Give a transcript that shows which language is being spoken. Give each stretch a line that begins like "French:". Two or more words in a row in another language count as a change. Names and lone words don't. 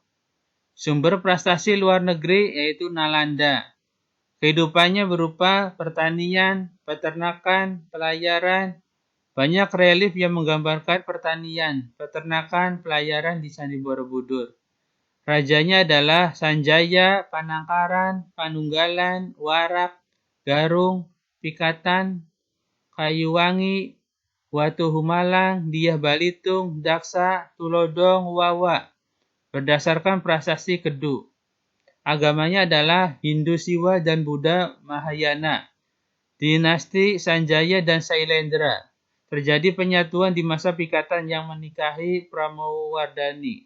Indonesian: Sumber prestasi luar negeri yaitu Nalanda. Kehidupannya berupa pertanian, peternakan, pelayaran. Banyak relief yang menggambarkan pertanian, peternakan, pelayaran di Candi Borobudur. Rajanya adalah Sanjaya, Panangkaran, Panunggalan, Warak, Garung, Pikatan, Kayuwangi, Watu Humalang, Diah Balitung, Daksa, Tulodong, Wawa. Berdasarkan prasasti Kedu. Agamanya adalah Hindu Siwa dan Buddha Mahayana. Dinasti Sanjaya dan Sailendra. Terjadi penyatuan di masa Pikatan yang menikahi Pramowardhani.